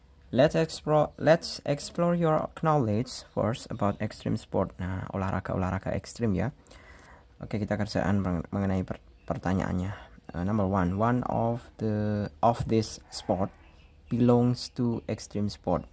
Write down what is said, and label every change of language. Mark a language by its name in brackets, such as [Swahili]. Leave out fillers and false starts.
[English] Let's explore your knowledge first about extreme sport. [Indonesian] Nah, olahraga ekstrim ya. Oke, kita kerjaan mengenai pertanyaannya. [English] Number one of this sport belongs to extreme sport.